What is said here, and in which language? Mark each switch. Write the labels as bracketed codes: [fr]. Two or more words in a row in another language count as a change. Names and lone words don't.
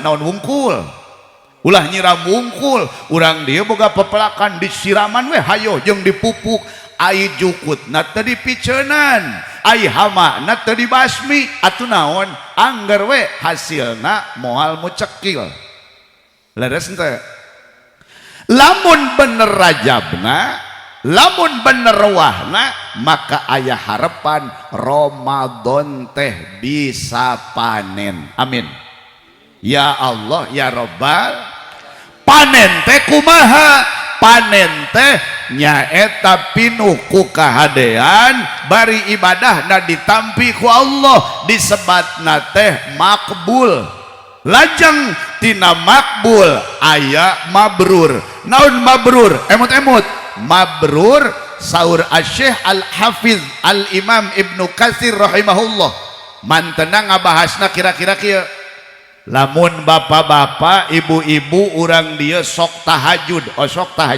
[su] naon wungkul ulah nyiram wungkul urang dieu boga pepelakan disiraman we hayo jeung dipupuk ai jukutna teu dipiceunan ai hamana teu dibasmi atuh naon angger we hasilna moal mucekil leres henteu lamun bener Rajabna lamun bener Rewahna maka aya harapan Ramadan teh bisa panen amin [ar] يا الله يا رب [su] panen teh kumaha panen teh nyaeta pinuh ku kahadean bari ibadahna ditampi ku Allah disebatna teh makbul lajeng tina makbul aya mabrur naon mabrur emut-emut mabrur saur Asy-Syaikh Al-Hafiz Al-Imam Ibnu Katsir rahimahullah mantena ngabahasna kira-kira kieu lamun bapak-bapak ibu-ibu urang dia sok tahajud osok